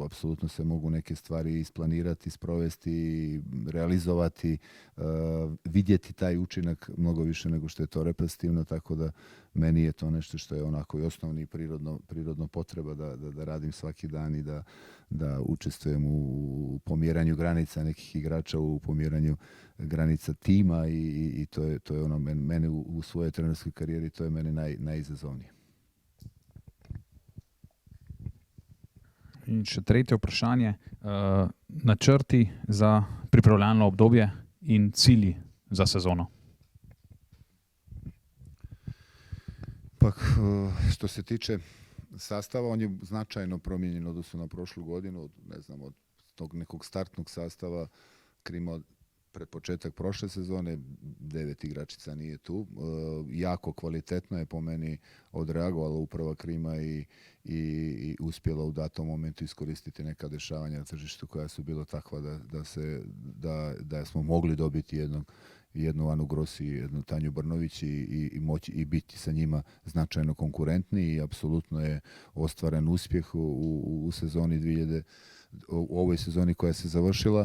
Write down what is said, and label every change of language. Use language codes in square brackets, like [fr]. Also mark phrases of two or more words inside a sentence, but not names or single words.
[bs] apsolutno se mogu neke stvari isplanirati, sprovesti, realizovati, vidjeti taj učinak mnogo više nego što je to reprezentativno, tako da meni je to nešto što je onako i osnovni prirodno potreba da radim svaki dan i da učestvujem u pomjeranju granica nekih igrača, u pomjeranju granica tima i to je ono mene u svojoj trenerskoj karijeri, to je meni najizazovnije. [sl] In še tretje vprašanje. Načrti za pripravljalno obdobje in cilji za sezono? [bs] Pa, što se tiče sastava, on je značajno promijenjen u odnosu na prošlu godinu. Od tog nekog startnog sastava Krima pred početak prošle sezone, 9 igračica nije tu. Jako kvalitetno je po meni odreagovala uprava Krima i uspjela u datom momentu iskoristiti neka dešavanja na tržištu koja su bila takva da smo mogli dobiti jednu Anu Grossi, jednu Tanju Brnović i biti sa njima značajno konkurentni i apsolutno je ostvaren uspjeh u sezoni u ovoj sezoni koja se završila.